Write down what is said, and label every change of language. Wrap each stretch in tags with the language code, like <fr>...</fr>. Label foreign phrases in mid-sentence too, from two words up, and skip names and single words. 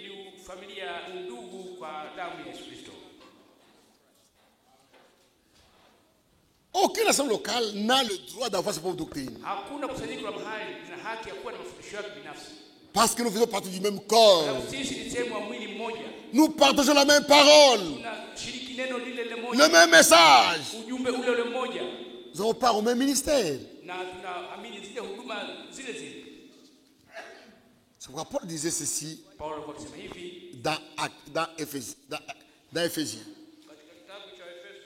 <fr>Aucune assemblée locale n'a le droit d'avoir sa propre doctrine. Parce que nous faisons partie du même corps. Nous partageons la même parole,</fr> <sw>tunashiriki neno lile</sw> <fr>le</fr> <sw>moja,</sw> <fr>même message.</fr> <sw>ujumbe ule mmoja,</sw> <fr>Nous avons part au même ministère.</fr> <sw>na tunaamini zile huduma zile zile.</sw> <fr>C'est pourquoi Paul disait ceci</fr> <sw>Paulo alikuwa akisema hivi</sw> <fr>dans Éphésiens.</fr> <sw>katika kitabu cha Efeso,</sw>